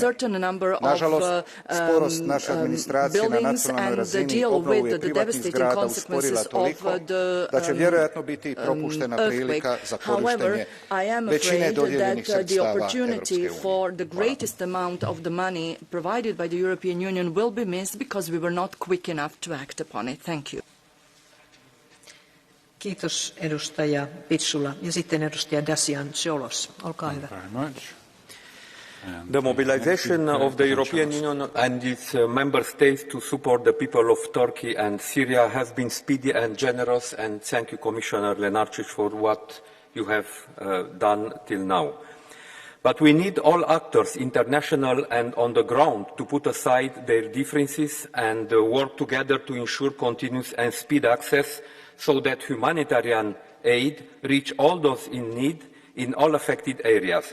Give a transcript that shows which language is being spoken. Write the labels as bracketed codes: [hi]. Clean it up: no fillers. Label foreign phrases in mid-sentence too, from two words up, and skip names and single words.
[hr] Nažalost, sporost naše administracije na nacionalnoj razini obnovu je privatnih zgrada usporila toliko da će vjerojatno biti propuštena prilika za korištenje većine dodijeljenih sredstava Evropske unije. [fi] Kiitos edustaja Pitsula. Ja sitten edustaja Dacian Ciolos. Olkaa hyvä. [en] The mobilization of the European Union and its member states to support the people of Turkey and Syria has been speedy and generous, and thank you, Commissioner Lenarčič, for what you have done till now. But we need all actors, international and on the ground, to put aside their differences and work together to ensure continuous and speed access so that humanitarian aid reach all those in need in all affected areas.